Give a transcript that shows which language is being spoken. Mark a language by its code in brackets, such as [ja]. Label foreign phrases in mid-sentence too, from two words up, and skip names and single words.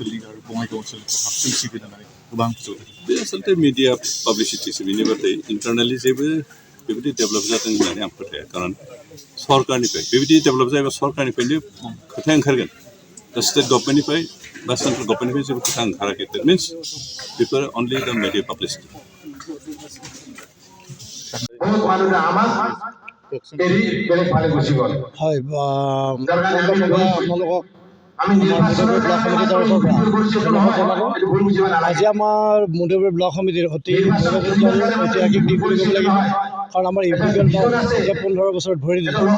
[brx] बे आसलथे [en] media publicityso [brx] बेनि बाथाय इन्टारनेलि जेबो बेबायदि डेभेलप जादों होननानै आं फोथाया खारन सरकारनिफ्राय बेबायदि डेभेलप जायोबा सरकारनिफ्रायनो खोथा ओंखारगोन दा [en] state governmentnifrai [brx] बा [en] central governmentnifrai [brx] जेबो खोथा ओंखाराखै [en] that means [brx] बेफोर [en] only the media publicity [as] হয় আপোনালোকক আজি আমাৰ মুদৈপুৰ ব্লক সমিতিৰ অতি ঐতিহাসিক দিন বুলি ক'ব লাগিব কাৰণ আমাৰ ইউপিপিএল এতিয়া 15 বছৰত ভৰি দিলে